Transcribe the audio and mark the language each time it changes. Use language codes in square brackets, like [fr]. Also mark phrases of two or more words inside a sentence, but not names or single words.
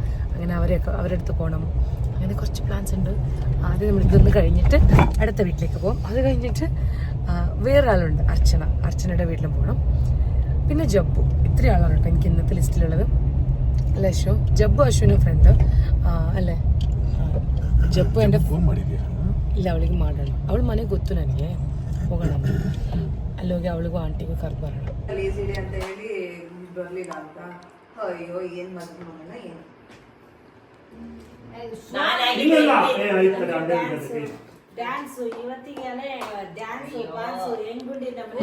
[ml] അങ്ങനെ അവരുടെ അടുത്ത് പോകണം. അങ്ങനെ കുറച്ച് പ്ലാൻസ് ഉണ്ട്. ആദ്യം നമ്മൾ ഇതൊന്ന് കഴിഞ്ഞിട്ട് അടുത്ത വീട്ടിലേക്ക് പോകും. അത് കഴിഞ്ഞിട്ട് വേറൊരാളുണ്ട്, അർച്ചനയുടെ വീട്ടിലും പോകണം. പിന്നെ ജബ്ബു. ഇത്രയും ആളാണ് കേട്ടോ എനിക്ക് ഇന്നത്തെ ലിസ്റ്റിലുള്ളത്. അല്ലേ അശ്വ? ജബ്ബു അശ്വിനും ഫ്രണ്ട് [kn] ಅಲ್ಲೇ ಜಪ್ಪು ಎಂಡ ಇಲ್ಲ ಅವಳಿಗೆ ಮಾಡೋಣ. ಅವಳು ಮನೆಗೆ ಗೊತ್ತು ನನಗೆ, ಹೋಗೋಣ ಅಲ್ಲಿ ಹೋಗಿ ಅವಳಿಗೂ ಆಂಟಿಗೂ ಕರ್ದು ಬರೋಣ. ಅಂತ ಹೇಳಿ ಬರ್ಲಿಲ್ಲ ಅಂತ ಅಯ್ಯೋ ಏನ್ ಮದ್ವೆ ಮಾಡೋಣ ಏನು ಡ್ಯಾನ್ಸ್ ಇವತ್ತಿಗೆ ಡ್ಯಾನ್ಸ್ ಪಾನ್ಸು ಹೆಂಗುಂಡಿ ನಮ್ಗೆ